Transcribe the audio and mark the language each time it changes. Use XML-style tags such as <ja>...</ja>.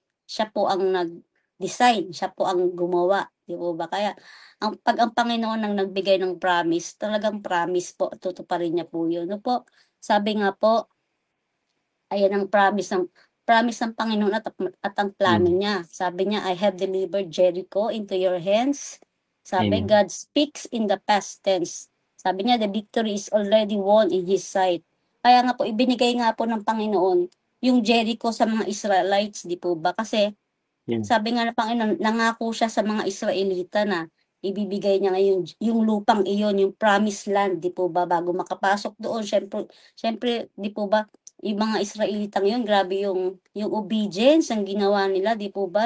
<tl>Siya po ang nag-design, siya po ang gumawa, di po ba? Kaya ang Panginoon ang nagbigay ng promise, talagang promise po, tutuparin niya po 'yun, ano po? Sabi nga po, ayan ang promise ng Panginoon at ang plano Mm. niya. Sabi niya,</tl> <en>"I have delivered Jericho into your hands."</en> <tl>Sabi, Amen.</tl> <en>God speaks in the past tense.</en> <tl>Sabi niya,</tl> <en>the victory is already won in His sight.</en> <tl>Kaya nga po, ibinigay nga po ng Panginoon yung Jericho sa mga Israelites, di po ba? Kasi Yeah. sabi nga ng Panginoon, nangako siya sa mga Israelita na ibibigay niya ngayon yung lupang iyon, yung promised land, di po ba, bago makapasok doon. Siyempre, di po ba, yung mga Israelitang yun, grabe yung obedience ang ginawa nila, di po ba?</tl>